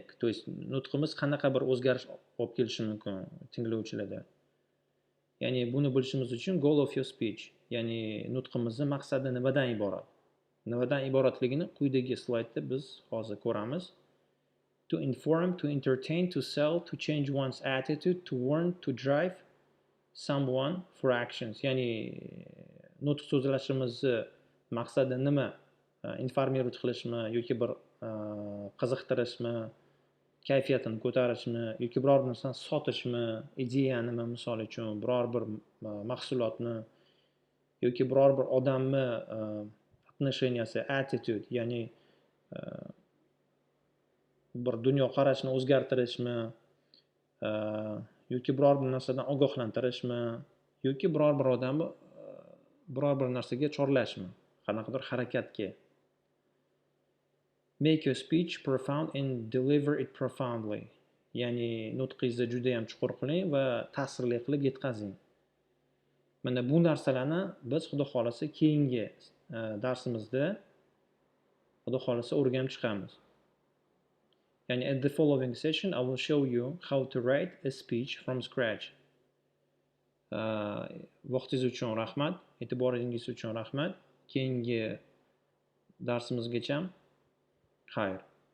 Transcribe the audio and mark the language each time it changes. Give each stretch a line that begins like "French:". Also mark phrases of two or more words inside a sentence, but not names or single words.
Russian: To есть
Uzbek: nutqimiz qanaqa bir o'zgarish olib kelishi mumkin tinglovchilarda? Ya'ni buni bilishimiz uchun
English: goal of your speech,
Uzbek: ya'ni nutqimizning maqsadi nimadan iborat? Nimadan iboratligini quyidagi slaydda biz hozir ko'ramiz.
English: To inform, to entertain, to sell, to change one's attitude, to warn, to drive someone for actions.
Uzbek: Ya'ni nutq so'zlashimizni maqsadi nima? Informirovat qilishmi yoki bir qiziqtirishmi, kayfiyatini ko'tarishmi yoki biror bir narsani sotishmi, ideyanimi, misol uchun biror bir mahsulotni yoki biror bir odamni отношенияsi, attitude, ya'ni bir dunyoqarashni o'zgartirishmi, yoki biror bir narsadan ogohlantirishmi, yoki biror bir odamni biror bir narsaga chorlashmi, qanaqadir harakatga.
English: Make your speech profound and deliver it profoundly.
Uzbek: Ya'ni nutqingizni juda ham chuqur qiling va ta'sirli qilib yetkazing. Mana bu narsalarni biz Xudo xolasa keyingi darsimizda Xudo xolasa o'rganib chiqamiz.
English: Ya'ni at the following session I will show you how to write a speech from scratch.
Uzbek: Vaqtingiz uchun rahmat, e'tiboringiz uchun rahmat. Keyingi darsimizgacha xayr.